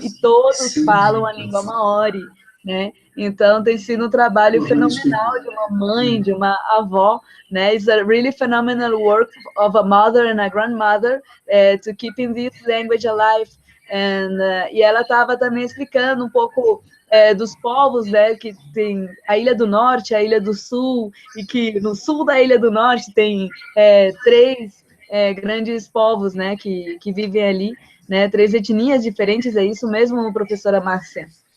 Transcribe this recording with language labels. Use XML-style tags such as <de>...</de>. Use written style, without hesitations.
<pt>E todos falam a língua Maori, né? Então tem sido um trabalho fenomenal de uma mãe, de uma avó, né?</pt> <en>It's a really phenomenal work of a mother and a grandmother to keeping this language alive.</en> <pt>E ela estava também explicando um pouco dos povos, né? Que tem a Ilha do Norte, a Ilha do Sul, e que no sul da Ilha do Norte tem 3 grandes povos, né, que vivem ali, né, 3 etnias diferentes, é isso mesmo, professora Márcia?</pt>